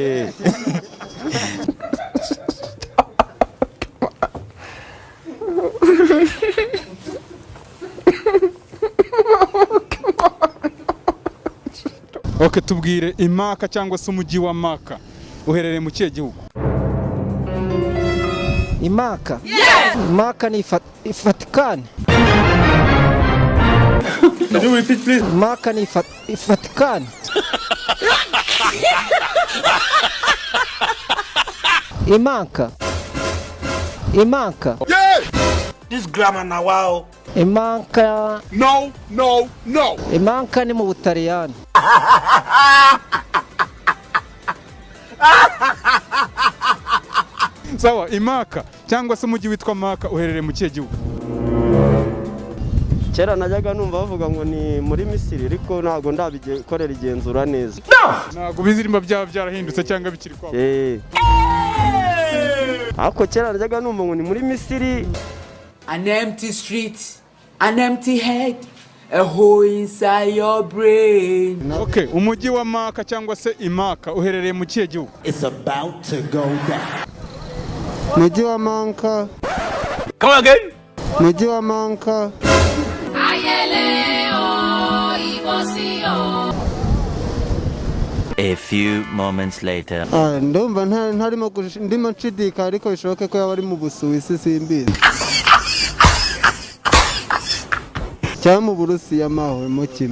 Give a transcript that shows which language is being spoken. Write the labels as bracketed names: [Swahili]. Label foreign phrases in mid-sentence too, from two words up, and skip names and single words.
[Kinyarwanda] Ok, tubwire Imaka cyangwa se umujyi wa Maka uherereye mu kihe gihugu? Imaka? Yes! Imaka ni Vatican. [English] Can you repeat please? [Kinyarwanda] Imaka ni Vatican. Imaka. Imaka. [English] Yeah! This grammar now wow. [Kinyarwanda] Imaka. [English] No, no, no. [Kinyarwanda] Imaka ni mu Butaliyani. Sawa, Imaka cyangwa se umujyi witwa Maka uherereye mu kihe gihugu? Kera najyaga numva bavuga ngo ni muri Misiri ariko ntago ndabikorera igenzura neza. Ntago bizirimba byaba byarahindutse cyangwa bikiri kwabo. Ako kera najyaga numva ngo ni muri Misiri. [English] An empty street, an empty head, a hole inside your brain. [Kinyarwanda] Okay, umujyi wa Maka cyangwa se Imaka uherereye mu kihe gihugu? [English] It's about to go down. [Kinyarwanda] Mujyi wa Manka. [English] Come again. [Kinyarwanda] Mujyi wa Manka. [English] A few moments later. [Kinyarwanda] Ndumva ndimo nshidika ariko bishoboke ko yaba ari mu Busuwisi simbizi. Cyangwa mu Burusiya maho mu kimwe.